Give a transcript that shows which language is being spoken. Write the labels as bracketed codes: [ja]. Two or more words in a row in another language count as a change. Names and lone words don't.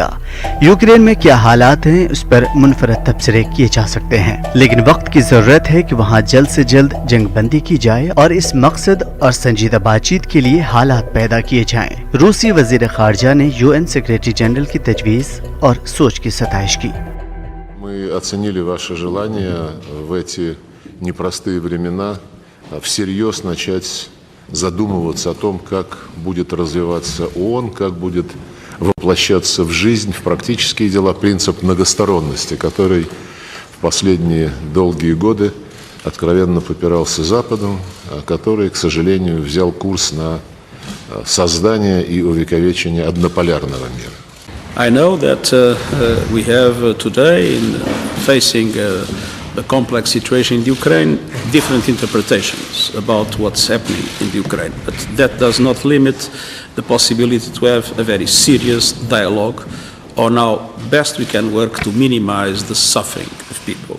[ur] یوکرین میں کیا حالات ہیں، اس پر منفرد تبصرے کیے جا سکتے ہیں، لیکن وقت کی ضرورت ہے کہ وہاں جلد سے جلد جنگ بندی کی جائے اور اس مقصد اور سنجیدہ بات چیت کے لیے حالات پیدا کیے جائیں. روسی وزیر خارجہ نے UN [en] Secretary General [ur] کی تجویز اور سوچ کی ستائش کی. [ru] Мы оценили ваше желание в эти непростые времена всерьез начать задумываться о том, как будет развиваться ООН, как будет воплощаться в жизнь, в практические дела принцип многосторонности, который в последние долгие годы откровенно попирался Западом, который, к сожалению, взял курс на создание и увековечение однополярного мира. [en] I know that we have today, in facing the complex situation in Ukraine, different interpretations about what's happening in Ukraine. But that does not limit the possibility to have a very serious dialogue on how best we can work to minimize the suffering of people.